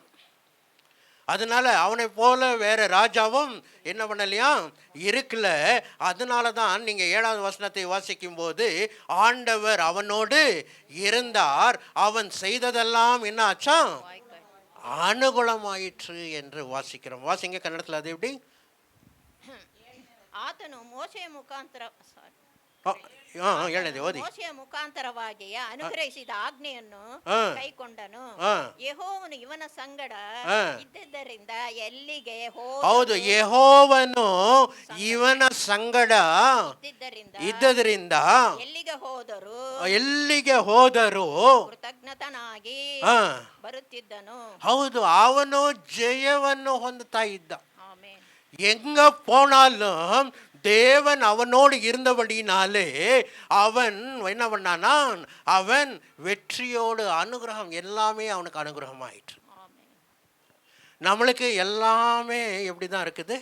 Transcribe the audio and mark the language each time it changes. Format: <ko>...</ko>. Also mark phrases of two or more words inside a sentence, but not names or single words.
<ta>அதனால அவனை போல வேற ராஜாவும் என்ன பண்ணலையா? இருக்கல. அதனால தான் நீங்க 7வது வசனத்தை வாசிக்கும் போது ஆண்டவர் அவனோடு இருந்தார், அவன் செய்ததெல்லாம் என்ன ஆச்சா? அனுகூலமாயிற்று என்று வாசிக்கிறோம். வாசிங்க கன்னடத்தில். அது எப்படி?</ta> <kn>ಆತನು ಮೋಶೆಯ ಮುಖಾಂತರ ಮೋಶೆಯ ಮುಖಾಂತರವಾಗಿ ಅನುಗ್ರಹಿಸಿದ ಆಜ್ಞೆಯನ್ನು ಕೈಕೊಂಡನು. ಯೆಹೋವನು ಇವನ ಸಂಗಡ ಇದ್ದುದರಿಂದ ಎಲ್ಲಿಗೆ ಹೌದು, ಯೆಹೋವನು ಇವನ ಸಂಗಡ ಇದ್ದದರಿಂದ ಎಲ್ಲಿಗೆ ಹೋದರು ಕೃತಜ್ಞತನಾಗಿ ಬರುತ್ತಿದ್ದನು. ಹೌದು, ಅವನು ಜಯವನ್ನು ಹೊಂದುತ್ತಾ ಇದ್ದ.</kn> <ta>எங்க போனாலும் தேவன் அவனோடு இருந்தபடினாலே அவன் என்ன பண்ணான்? அவன் வெற்றியோடு அனுகிரகம், எல்லாமே அவனுக்கு அனுகிரகம் ஆயிற்று. நம்மளுக்கு எல்லாமே எப்படி தான் இருக்குது?</ta>